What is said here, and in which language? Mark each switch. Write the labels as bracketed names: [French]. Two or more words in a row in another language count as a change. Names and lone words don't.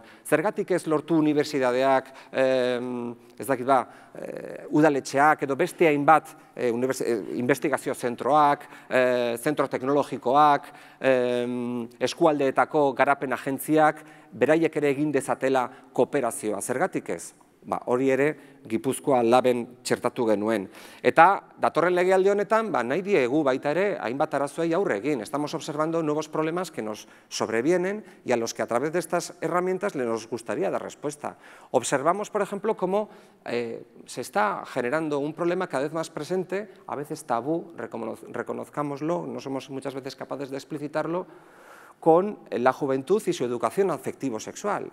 [Basque] Zergatik ez lortu unibertsitateak, udaletxeak edo beste hainbat investigazio zentroak, zentro teknologikoak, eskualdeetako garapen agentziak, beraiek ere egin dezatela kooperazioa. Zergatik ez? Hori ere Gipuzkoa Laben txertatu genuen. Eta datorren legealdi honetan, nahi diegu baita ere, hainbat arazoei aurre egin. [Spanish] Estamos observando nuevos problemas que nos sobrevienen y a los que a través de estas herramientas nos gustaría dar respuesta. Observamos, por ejemplo, cómo se está generando un problema cada vez más presente, a veces tabú, reconozcámoslo, no somos muchas veces capaces de explicitarlo, con la juventud y su educación afectivo-sexual.